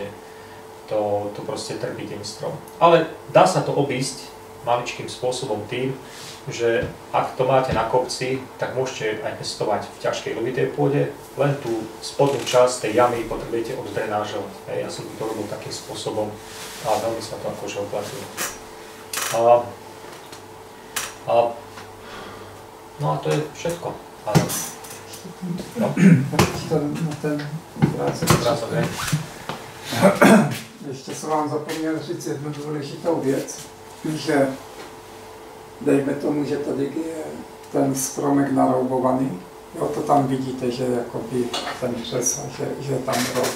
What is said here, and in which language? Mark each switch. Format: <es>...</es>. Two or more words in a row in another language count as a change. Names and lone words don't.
<sk>To proste trpí tým strom. Ale dá sa to obísť maličkým spôsobom tým, že ak to máte na kopci, tak môžete aj pestovať v ťažkej ilovitej pôde, len tú spodnú časť tej jamy potrebujete oddrenážovať. Ja som to robil takým spôsobom a veľmi sa to akože oplatilo. No a to je všetko. No.</sk> <cs>Ten obrázek. Ještě jsem vám zapomněl říct jednu důležitou věc, že dejme tomu, že tady je ten stromek naroubovaný, jo, to tam vidíte, že jakoby ten přes, že je tam roub.</cs>